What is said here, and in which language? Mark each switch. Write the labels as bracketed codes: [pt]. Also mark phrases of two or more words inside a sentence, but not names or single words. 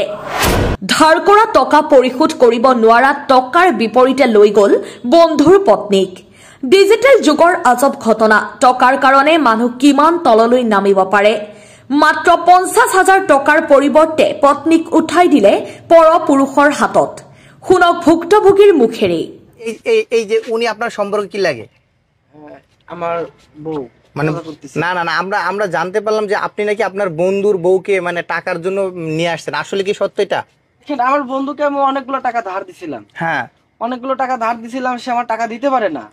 [as] ধাৰ কৰা টকা পৰিশোধ কৰিব নোৱাৰা টকাৰ বিপৰীতে লৈ গ'ল বন্ধুৰ পত্নীক। ডিজিটেল যুগৰ আজব ঘটনা। টকাৰ কাৰণে মানুহ কিমান তললৈ নামিব পাৰে। মাত্ৰ 50,000 টকাৰ পৰিৱৰ্তে পত্নীক উঠাই দিলে পৰপুৰুষৰ হাতত। শুনক ভুক্তভোগীৰ মুখেৰে। [bn] এই যে উনি আপনার সম্পর্ক কি লাগে? আমার বউ মানে না না না আমরা জানতে পারলাম যে আপনি নাকি আপনার বন্ধুর বউকে মানে টাকার জন্য নিয়ে আসছেন, আসলে কি সত্য এটা? আমার বন্ধুকে আমি অনেকগুলো টাকা ধার দিছিলাম। হ্যাঁ, অনেকগুলো টাকা ধার দিছিলাম, সে আমার টাকা দিতে পারে না।